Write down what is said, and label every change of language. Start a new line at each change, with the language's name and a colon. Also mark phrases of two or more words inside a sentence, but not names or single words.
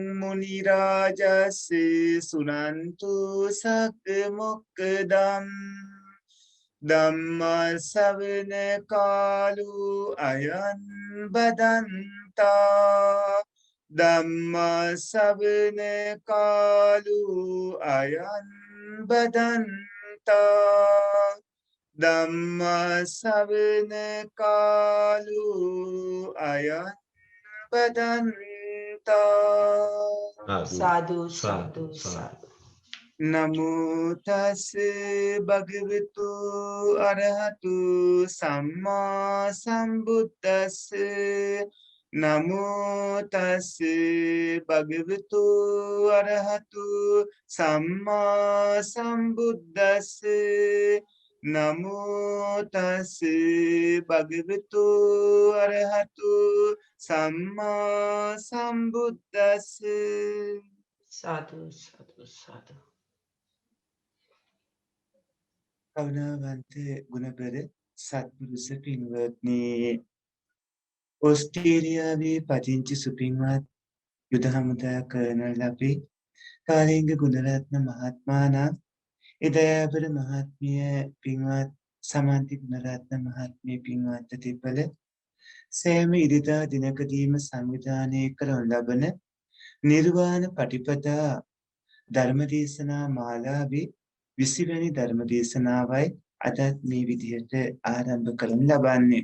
Pali: मुनिराजस्य सुनन्तु सक्मुक्दम् धम्म सवन कालु अयं बदन्ता धम्म सवन कालु अयं बदन्ता धम्म सवन कालु अयं बदन्ता साधु साधु साधु नमो तस्से भगवतु अरहतु सम्मा संबुद्दस्से नमो तस्से भगवतु अरहतु सम्मा संबुद्दस्से नमो तस्से भगवतु अरहतु सम्मा संबुद्दस्से साधु साधु साधु
Sinhala: කරුණාවන්ත ගුණබර සත්පුරුෂ පින්වත්නි ඕස්ට්‍රේලියාවේ පදිංචි සුපින්වත් යුද හමුදා කර්නල් අපේ කාලිංග ගුණරත්න මහත්මයාණන් එදයාබර මහත්මිය පින්වත් සමන්ති ගුණරත්න මහත්මිය පින්වත් තිබ්බල සෑම ඉරිදා දිනකදීම සංවිධානය කරනු ලබන නිර්වාණ පටිපදා ධර්මදේශනා මාලාවේ 20 වෙනි ධර්ම දේශනාවයි අදත් මේ විදිහට ආරම්භ කරන්න ලබන්නේ.